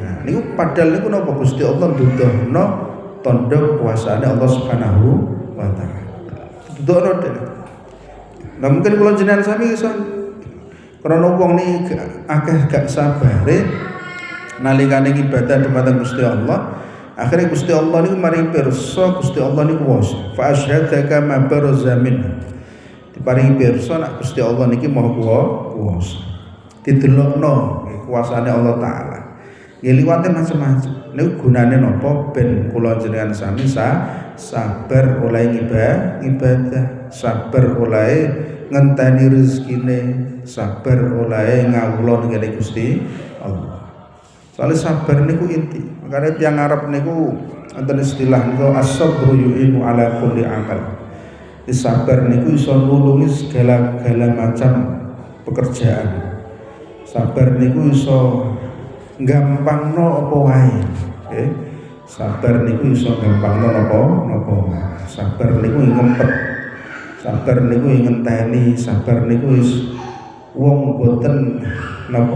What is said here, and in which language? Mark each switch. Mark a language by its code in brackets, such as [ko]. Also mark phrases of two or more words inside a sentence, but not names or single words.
[jv] Nah, niku padahal niku napa Gusti Allah nduduhno tandha kuasaane Allah [ar] Subhanahu wa taala. [jv] Nduduhno dene. Nah mungkin kula jenengan sami iso krana wong niki akeh gak sabare nalikane ibadah dumateng Gusti Allah, akhire Gusti Allah niku maring pirsa Gusti Allah niku kuwasa. [ar] Fa asyhadaka ma baraza minhu. [jv] Diparingi pirsa nek Gusti Allah niki maha kuwasa. Didelokno kuasane Allah taala. Ya liwate macam-macam. Niku gunane napa ben kula jenengan sami sabar oleh ibadah, sabar oleh ngenteni rezekine, sabar oleh ngawula ning Gusti Allah. Soale sabar niku inti. Makane tiyang Arab niku wonten istilah niku [ar] as-sabru yu'inu ala kulli amal. [jv] Sabar niku iso nulungi segala macam pekerjaan. Sabar niku iso gampangno apa wae, nggih. Sabar niku iso gampangno napa wae. Sabar niku ngempet. Sabar niku ngenteni, sabar niku wis wong boten napa.